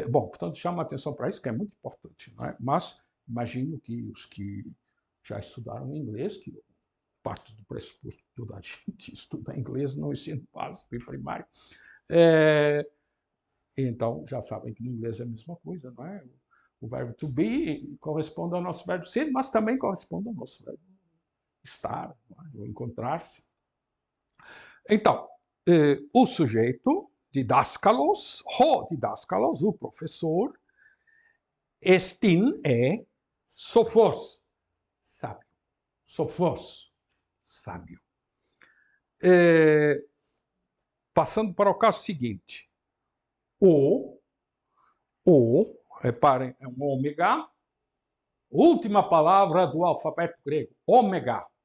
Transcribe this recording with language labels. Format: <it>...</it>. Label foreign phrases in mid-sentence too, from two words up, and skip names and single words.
<pt>Bom, portanto, chama a atenção para isso, que é muito importante. Não é? Mas imagino que os que já estudaram inglês, que parte do pressuposto que toda a gente estuda inglês no ensino básico e primário, então já sabem que no inglês é a mesma coisa, não é? O verbo</pt> <en>to be</en> <pt>corresponde ao nosso verbo ser, mas também corresponde ao nosso verbo estar, ou encontrar-se. Então, o sujeito,</pt> <el>διδάσκαλος, ὁ διδάσκαλος,</el> <pt>o professor, estin é sophos, sábio. Sophos, sábio. Passando para o caso seguinte. Reparem, é um ômega, última palavra do alfabeto grego, ômega.</pt>